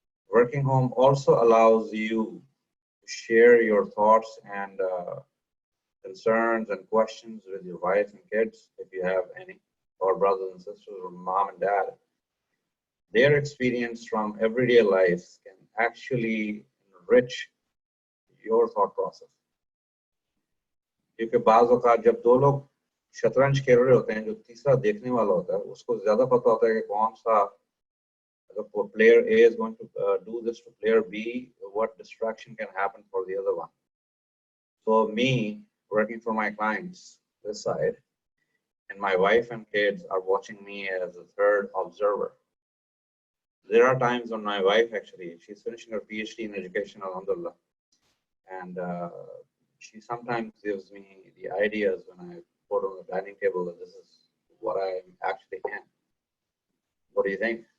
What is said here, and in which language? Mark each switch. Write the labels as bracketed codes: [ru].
[en] Working home also allows you to share your thoughts and concerns and questions with your wife and kids, if you have any, or brothers and sisters, or mom and dad. Their experience from everyday life can actually enrich your thought process. [ur] کیونکہ بعض اوقات جب دو لوگ شطرنج کھیل رہے ہوتے ہیں, جو تیسرا دیکھنے والا ہوتا ہے اس کو زیادہ پتہ ہوتا ہے کہ کون سا, اگر [en] player A is going to do this to player B, what distraction can happen for the other one. So me, working for my clients this side, and my wife and kids are watching me as a third observer. There are times when my wife actually, she's finishing her PhD in education, alhamdulillah, and she sometimes gives me the ideas when I put on the dining table that this is what I actually am. What do you think?